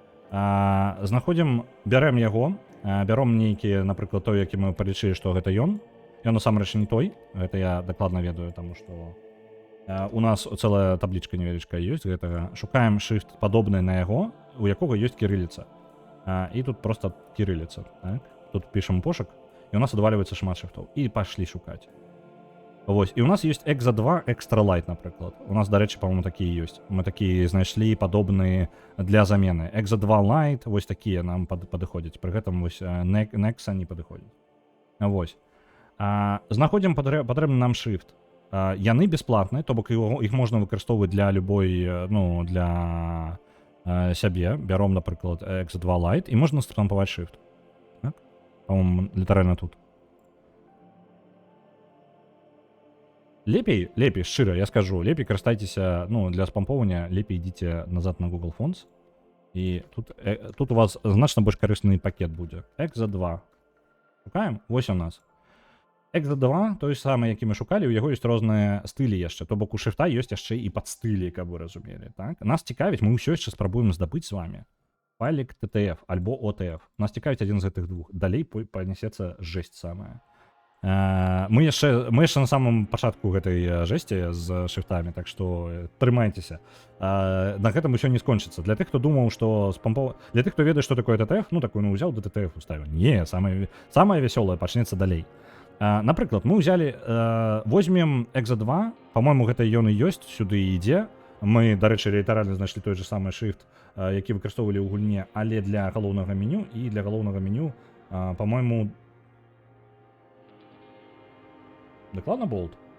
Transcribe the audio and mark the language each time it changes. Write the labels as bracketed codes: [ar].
[be] Знаходзім, бярем яго, бяром нейкі, напрыклад, той, які мы палічылі, што гэта ён. Ён насамрэч не той, гэта я дакладна ведаю, таму што у нас цэлая таблічка невялічкая ёсць гэтага. Шукаем шрифт падобны на яго, у якога ёсць кірыліца. І тут просто кириллица, так? [uk] Тут пишем пошук, і у нас відвалюється шмат шрифтов. І пошли шукати. Ось. І у нас є Exa 2 Extra Light, наприклад. У нас, до речі, по-моєму, такі є. Ми такі знайшли подобні для заміни. Exa 2 Light, ось такі нам підходять. При цьому ось Nexa не підходять. Ось. Знаходимо потрібний нам шрифт. Яни безплатні, тобто їх можна використовувати для любої, ну, для себе. Беремо, наприклад, Exa 2 Light, і можна штампувати шрифт. Так? По-моєму, літерально тут. Лепей, щиро, я скажу, лепей користайтеся, ну, для спамповання, лепей йдіть назад на Google Fonts. І тут у вас значно більш корисний пакет буде. Exa 2. Шукаємо? Ось у нас. Exa 2, той самий, який ми шукали, у його є різні стилі ще. Тобто у шрифта є ще і підстилі, як ви розуміли. Так? Нас цікавить, ми все ще спробуємо здобути з вами файлик TTF або OTF. Нас цікавить один з цих двох. Далі понесеться жесть саме. Ми ще на самому початку гэтай жесті з шрифтами, так що тримайтеся. [be] На гэтым усё не скончыцца. Для тых, хто думаў, што для тых, хто ведае, што такое TTF, ну такой, ну ўзяў да TTF уставіў. Не, самае вясёлае пачнецца далей. Напрыклад, мы ўзялі, возьмем Exa 2, по-моему, гэта ён і ёсць, сюды ідзе. Мы, да рэчы, літаральна знайшлі той же самы шрифт, які выкарыстоўвалі ў гульне, але для галоўнага меню, і для галоўнага меню, по-моему, докладно болт?